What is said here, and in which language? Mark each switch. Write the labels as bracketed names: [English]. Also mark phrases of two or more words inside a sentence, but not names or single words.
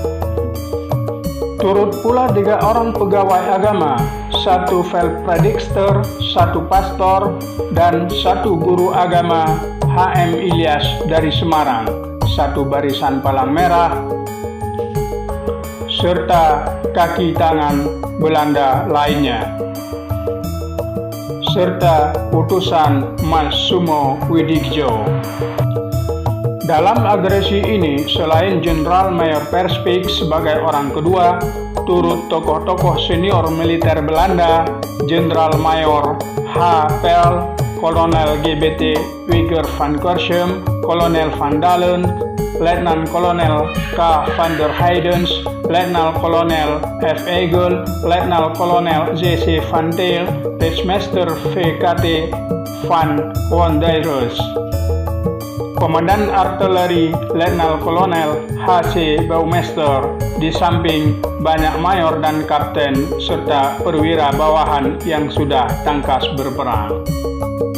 [Indonesian] Turut pula 3 orang pegawai agama, 1 Velpredikster, 1 pastor, dan 1 guru agama HM Ilyas dari Semarang, 1 barisan palang merah, serta kaki tangan Belanda lainnya, serta utusan Mas Sumo Widikjo. Dalam agresi ini, selain Jenderal Mayor Perspeek sebagai orang kedua, turut tokoh-tokoh senior militer Belanda, Jenderal Mayor H. Pel, Kolonel GBT Wigger van Korsum, Kolonel Van Dalen, Letnan Kolonel K. van der Heidens, Letnan Kolonel F. Egel, Letnan Kolonel J.C. van Deel, Rijksmeester VKT van Wondeirus. Komandan Artileri Letnan Kolonel H.C. Baumeister, di samping banyak mayor dan kapten serta perwira bawahan yang sudah tangkas berperang.